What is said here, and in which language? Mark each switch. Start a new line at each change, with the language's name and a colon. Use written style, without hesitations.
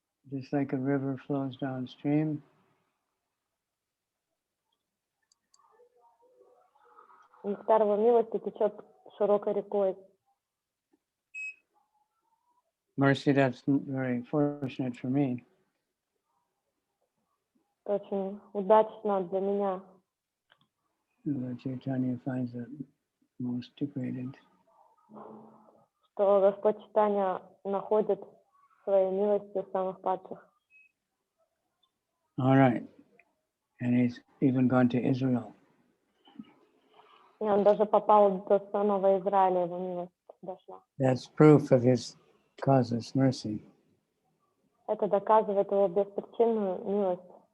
English: Just like a river flows downstream.
Russian: Нектар его милости течет широкой рекой.
English: Mercy, that's very fortunate for me.
Russian: Это очень удачно для меня,
English: Lord Chaitanya finds it most degraded.
Russian: что Господь Чайтанья находит своей милостью самых падших.
English: All right. And he's even gone to Israel.
Russian: И он даже попал до самого Израиля, его милость дошла.
English: That's proof of his causeless mercy.
Russian: Это доказывает его беспричинную милость.